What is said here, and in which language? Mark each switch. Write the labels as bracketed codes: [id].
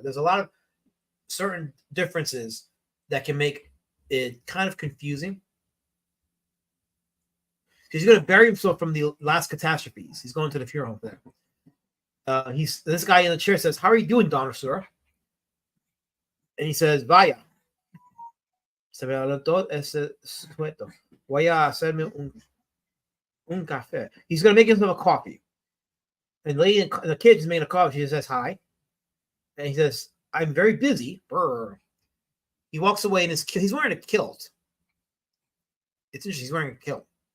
[en] There's a lot of certain differences that can make it kind of confusing. Because he's going to bury himself from the last catastrophes. He's going to the funeral home there. This guy in the chair says, "How are you doing, Don Sir?" And he says, [es] "Vaya. Se me adelantó ese sueto. Voy a hacerme un café." [en] He's going to make himself a coffee. And the kid's making a coffee. She says, "Hi." And he says, "I'm very busy." Brr. He walks away and he's wearing a kilt. It's interesting. He's wearing a kilt.